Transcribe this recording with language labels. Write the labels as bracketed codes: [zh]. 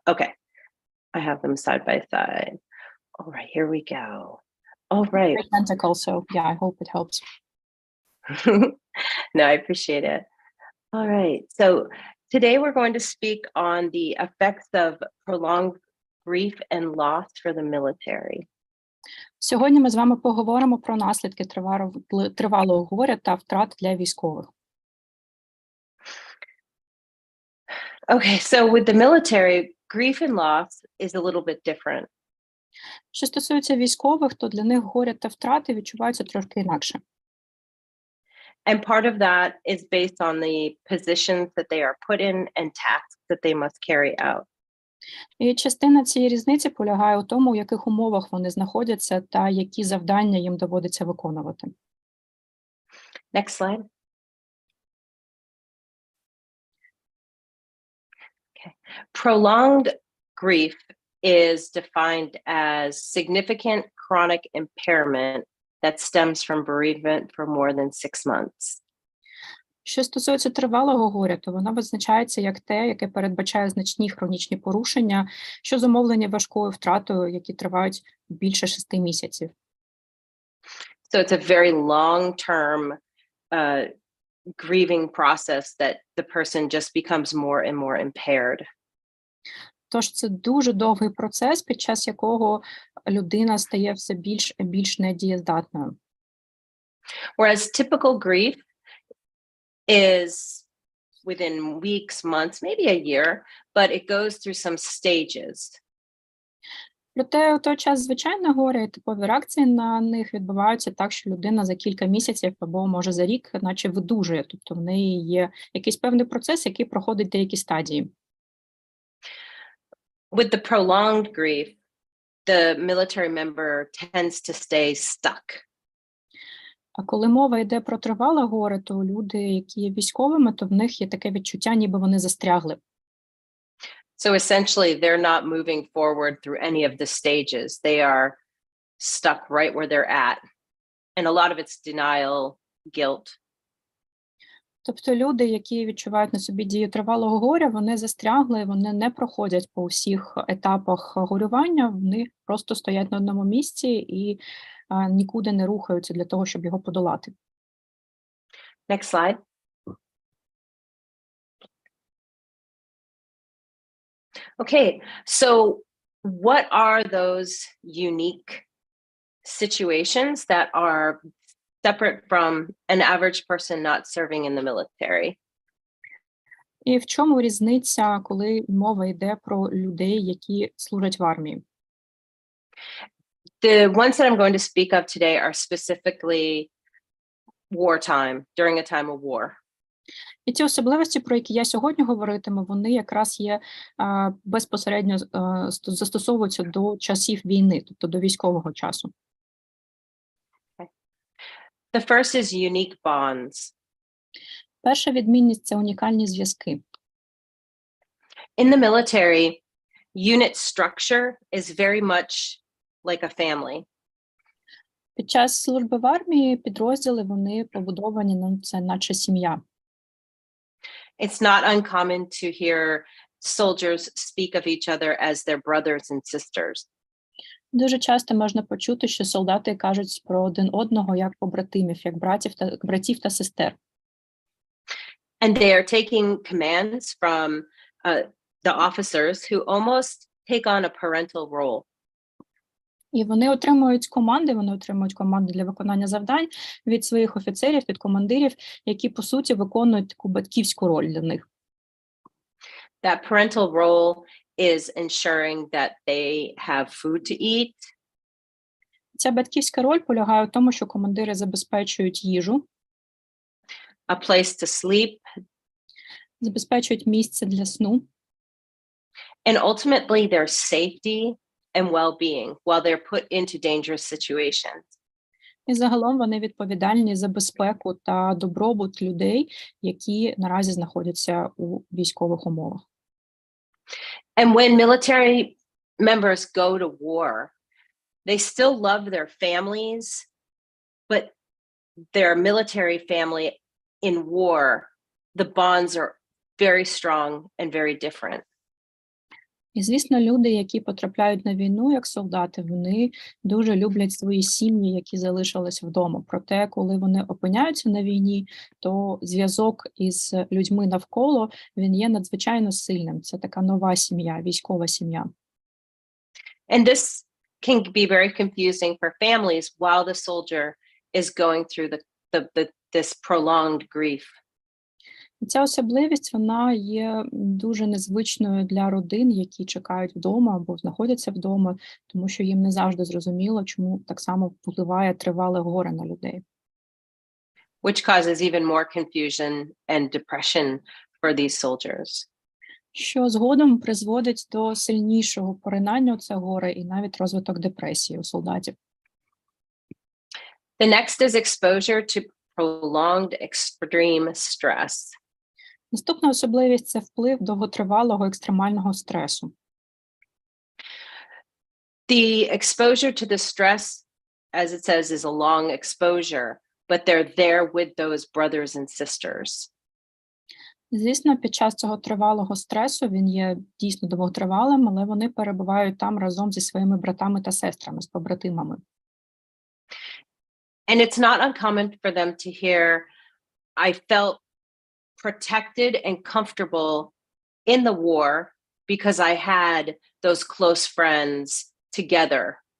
[en] Okay. I have them side by side. All right, here we go. All right. Identical, so yeah, I hope it helps. No, I appreciate it. All right. So today we're going to speak on the effects of prolonged grief and loss for the military. [uk] Сьогодні ми з вами поговоримо про наслідки тривалого горя та втрат для військових. [en] Okay, so with the military, grief and loss is a little bit different. [uk] Що стосується військових, то для них горя та втрати відчуваються трошки інакше. [en] And part of that is based on the positions that they are put in and tasks that they must carry out. [uk] І частина цієї різниці полягає у тому, у яких умовах вони знаходяться та які завдання їм доводиться виконувати. [en] Next slide. Okay. Prolonged grief is defined as significant chronic impairment that stems from bereavement for more than 6 months. [uk] Що стосується тривалого горя, то воно визначається як те, яке передбачає значні хронічні порушення, що зумовлені важкою втратою, які тривають більше 6 місяців. [en] So it's a very long-term grieving process that the person just becomes more and more impaired. [uk] Тож це дуже довгий процес, під час якого людина стає все більш і більш недієздатною. [en] Whereas typical grief is within weeks, months, maybe a year, but it goes through some stages. [uk] Проте у той час звичайне горе і типові реакції на них відбуваються так, що людина за кілька місяців або, може, за рік наче видужує. Тобто в неї є якийсь певний процес, який проходить деякі стадії. [en] With the prolonged grief, the military member tends to stay stuck. [uk] А коли мова йде про тривале горе, то люди, які є військовими, то в них є таке відчуття, ніби вони застрягли. [en] So essentially, they're not moving forward through any of the stages. They are stuck right where they're at. And a lot of it's denial, guilt. [uk] Тобто люди, які відчувають на собі дію тривалого горя, вони застрягли, вони не проходять по всіх етапах горювання, вони просто стоять на одному місці і нікуди не рухаються для того, щоб його подолати. [en] Next slide. Okay, so what are those unique situations that are separate from an average person not serving in the military? [uk] І в чому різниця, коли мова йде про людей, які служать в армії? [en] The ones that I'm going to speak of today are specifically wartime, during a time of war. [uk] І ті особливості, про які я сьогодні говоритиму, вони якраз є безпосередньо застосовуються до часів війни, тобто до військового часу. [en] The first is unique bonds. [uk] Перша відмінність – це унікальні зв'язки. [en] In the military, unit structure is very much like a family. [uk] Під час служби в армії підрозділи, вони побудовані, ну, це наче сім'я. [en] It's not uncommon to hear soldiers speak of each other as their brothers and sisters. [uk] Дуже часто можна почути, що солдати кажуть про один одного як побратимів, як братів та сестер. [en] And they are taking commands from the officers who almost take on a parental role. [uk] І вони отримують команди для виконання завдань від своїх офіцерів, від командирів, які, по суті, виконують таку батьківську роль для них. [en] That parental role is ensuring that they have food to eat. [uk] Ця батьківська роль полягає в тому, що командири забезпечують їжу, [en] a place to sleep, [uk] забезпечують місце для сну, [en] and ultimately their safety and well-being while they're put into dangerous situations. [uk] І загалом вони відповідальні за безпеку та добробут людей, які наразі знаходяться у військових умовах. [en] And when military members go to war, they still love their families, but their military family in war, the bonds are very strong and very different. [uk] І, звісно, люди, які потрапляють на війну як солдати, вони дуже люблять свої сім'ї, які залишились вдома. Проте, коли вони опиняються на війні, то зв'язок із людьми навколо, він є надзвичайно сильним. Це така нова сім'я, військова сім'я. [en] And this can be very confusing for families while the soldier is going through this prolonged grief. [uk] І ця особливість, вона є дуже незвичною для родин, які чекають вдома або знаходяться вдома, тому що їм не завжди зрозуміло, чому так само впливає тривале горе на людей. [en] Which causes even more confusion and depression for these soldiers. [uk] Що згодом призводить до сильнішого поринання у це горе і навіть розвиток депресії у солдатів. [en] The next is exposure to prolonged extreme stress. [uk] Наступна особливість – це вплив довготривалого екстремального стресу. [en] The exposure to the stress, as it says, is a long exposure, but they're there with those brothers and sisters. [uk] Звісно, під час цього тривалого стресу він є дійсно довготривалим, але вони перебувають там разом зі своїми братами та сестрами, з побратимами. [en] And it's not uncommon for them to hear, I felt protected and comfortable in the war because I had those close friends together.